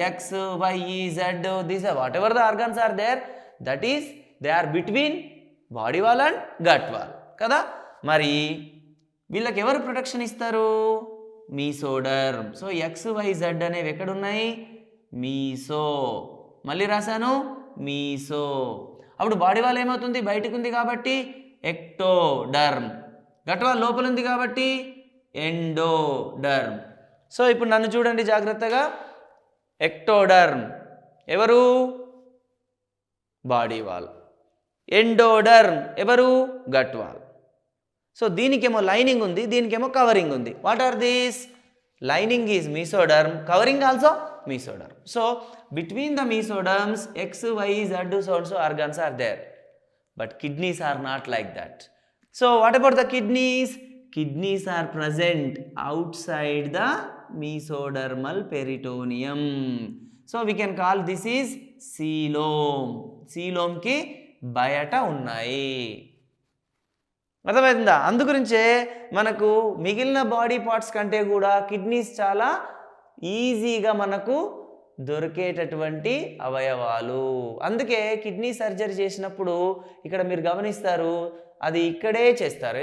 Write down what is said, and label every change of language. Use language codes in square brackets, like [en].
[en] X, Y, Z, these are whatever the organs are there, that is they are between body wall and gut wall కదా. [te] మరి వీళ్ళకి ఎవరు protection ఇస్తారు? Mesoderm. So XYZ అనేవి ఎక్కడున్నాయి? మీసో. మళ్ళీ రాశాను మీసో. అప్పుడు బాడీ వాల్ ఏమవుతుంది? బయటకు ఉంది కాబట్టి ఎక్టోడర్మ్. గట్ వాల్ లోపల ఉంది కాబట్టి ఎండోడర్మ్. సో ఇప్పుడు నన్ను చూడండి జాగ్రత్తగా. ఎక్టోడర్మ్ ఎవరు? Body wall. ఎండోడర్మ్ ఎవరు? Gut wall. సో దీనికేమో లైనింగ్ ఉంది, దీనికేమో కవరింగ్ ఉంది. What are these? [en] Lining is mesoderm, covering also mesoderm. So between the mesoderms X, Y, Z, so and so organs are there. But kidneys are not like that. So what about the kidneys? Kidneys are present outside the mesodermal peritoneum. So we can call this is coelom. [te] Coelom ki బయట ఉన్నాయి. అర్థమవుతుందా? అందుగురించే మనకు మిగిలిన body parts కంటే కూడా kidneys చాలా ఈజీగా మనకు దొరికేటటువంటి అవయవాలు. అందుకే కిడ్నీ సర్జరీ చేసినప్పుడు ఇక్కడ మీరు గమనిస్తారు, అది ఇక్కడే చేస్తారు.